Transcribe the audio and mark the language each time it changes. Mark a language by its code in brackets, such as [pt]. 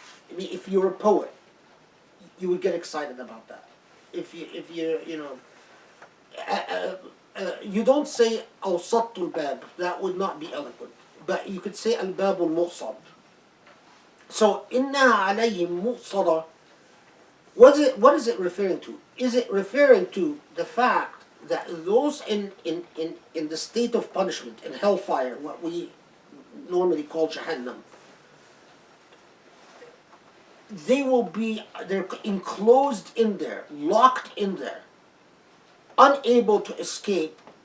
[en] I mean, if you're a poet, you would get excited about that. If you're, you don't say [ar] أوسطت الباب. [en] That would not be eloquent. But you could say [ar] الباب المؤصد. So إنها عليهم مؤصدة. [en] What is it referring to? Is it referring to the fact that those in the state of punishment, in hellfire, what we normally call Jahannam, they're enclosed in there, locked in there, unable to escape.